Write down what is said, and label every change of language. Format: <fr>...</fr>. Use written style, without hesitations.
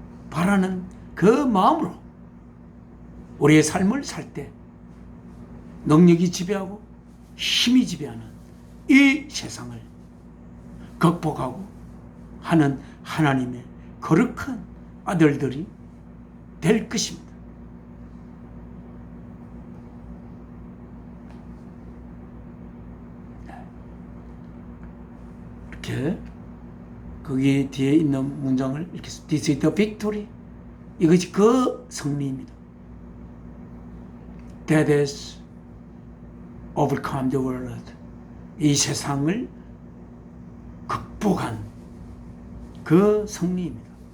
<ko>바라는 그 마음으로 우리의 삶을 살 때 능력이 지배하고 힘이 지배하는 이 세상을 극복하고 하는 하나님의 거룩한 아들들이 될 것입니다. 이렇게 거기 뒤에 있는 문장을 이렇게</ko> <en>This is the victory.</en> <ko>이것이 그 승리입니다.</ko> <en>That has overcome the world.</en> <ko>이 세상을 극복한 그 승리입니다.</ko>